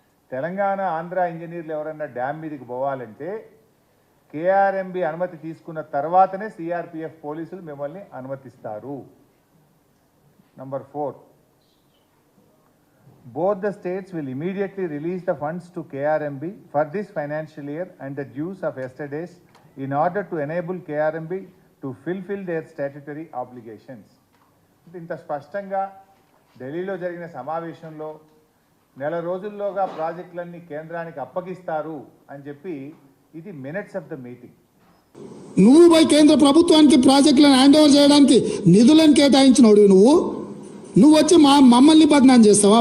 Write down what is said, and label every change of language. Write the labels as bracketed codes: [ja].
[te] తెలంగాణ ఆంధ్ర ఇంజనీర్లు ఎవరన్నా డ్యామ్ మీదకి పోవాలంటే కేఆర్ఎంబీ అనుమతి తీసుకున్న తర్వాతనే సిఆర్పిఎఫ్ పోలీసులు మిమ్మల్ని అనుమతిస్తారు. Number 4, [en] both the states will immediately release the funds to KRMB for this financial year and the dues of yesterday's in order to enable KRMB to fulfill their statutory obligations. [te] ఇంత స్పష్టంగా ఢిల్లీలో జరిగిన సమావేశంలో నెల రోజుల్లోగా ప్రాజెక్టులన్నీ కేంద్రానికి అప్పగిస్తారు అని చెప్పి ఇది [en] Minutes of the meeting. [te] నువ్వు పోయి కేంద్ర ప్రభుత్వానికి ప్రాజెక్టులను హ్యాండ్ ఓవర్ చేయడానికి నిధులను కేటాయించినోడు నువ్వు వచ్చి మమ్మల్ని బదనాం చేస్తావా?